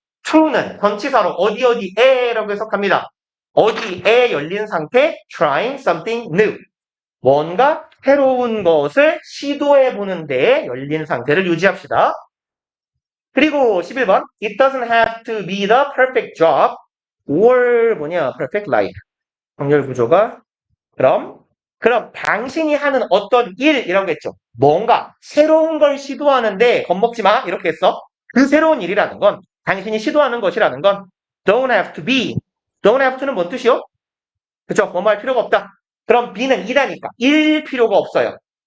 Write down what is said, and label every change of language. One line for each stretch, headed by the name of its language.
Korean: true는 전치사로 어디에라고 해석합니다. 어디에 열린 상태?
English: trying something new.
Korean: 뭔가 새로운 것을 시도해보는 데에 열린 상태를 유지합시다. 그리고 11번
English: It doesn't have to be the perfect job. or 뭐냐, perfect life.
Korean: 확률 구조가 그럼 당신이 하는 어떤 일이라고 했죠. 뭔가 새로운 걸 시도하는데 겁먹지 마 이렇게 했어. 그 새로운 일이라는 건 당신이 시도하는 것이라는 건 don't have to be. don't have to는 뭔 뜻이요? 그쵸? 뭐할 필요가 없다. 그럼 be는 이라니까 일 필요가 없어요.